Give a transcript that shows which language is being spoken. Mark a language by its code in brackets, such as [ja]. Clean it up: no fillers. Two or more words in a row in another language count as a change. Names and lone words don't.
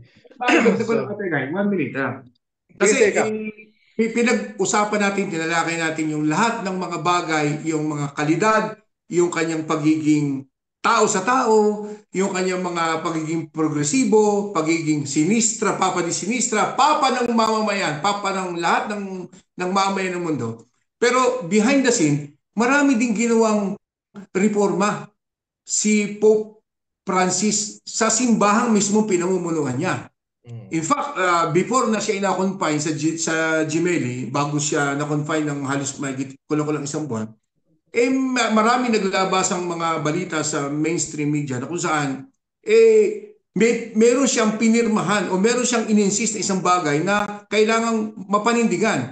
[tl] Dagdag ko lang, Ate Guy, 1 minute. Kasi pinag-usapan natin, tinalakay natin yung lahat ng mga bagay, yung mga kalidad, yung kanyang pagiging tao sa tao, yung kanyang mga pagiging progresibo, pagiging sinistra, [it] papa di sinistra, [tl] papa ng mamamayan, papa ng lahat ng mamamayan ng mundo. [en] Pero behind the scene, [tl] marami ding ginawang reforma si Pope Francis sa simbahang mismo pinamumunuan niya. [en] In fact, [tl] before na siya ina-confine sa Gemelli, bago siya na-confine ng halos kulang-kulang isang buwan, marami naglabas ang mga balita sa [en] mainstream media [tl] na kung saan meron siyang pinirmahan o meron siyang ininsist na isang bagay na kailangang mapanindigan.